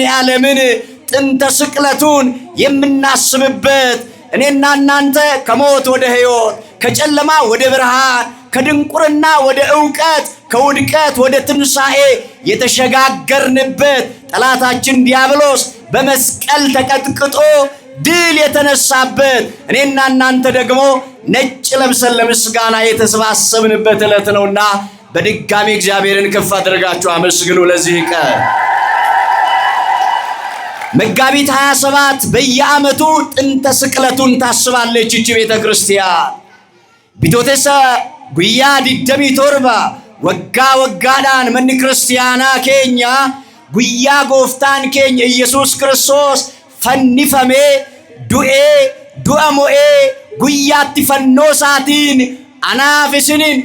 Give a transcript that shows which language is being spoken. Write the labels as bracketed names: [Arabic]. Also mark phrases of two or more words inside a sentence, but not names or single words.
[Amharic] ዓለምን ጥንተ ስቅለቱን የምናስብበት እኔና እናንተ ከሞት ወደ ሕይወት ከጨለማ ወደ ብርሃን ከድንቁርና ወደ ዕውቀት ከውድቀት ወደ ትንሣኤ የተሸጋገርንበት ጠላታችን ዲያብሎስ በመስቀል ተቀጥቅጦ ድል የተነሳበት እኔና እናንተ ደግሞ ነጭ ለብሰን ለምስጋና የተሰባሰብንበት ዕለት ነውና በድጋሚ እግዚአብሔርን ከፍ አድርጋችሁ አመስግኑ። ለዚህ ቀን መጋቢት 27 በየዓመቱ ጥንተ ስቅለቱን ታስባለች እቺ ቤተክርስቲያን። [Oromo] Bitootessa guyyaa digdamii torba waggaa waggaadhaan mana kiristaanaa keenya guyyaa Gooftaan keenya Yesuus Kiristoos fannifamee du'e du'aa ka'e guyyaatti fannoosaatiin anaafsiniin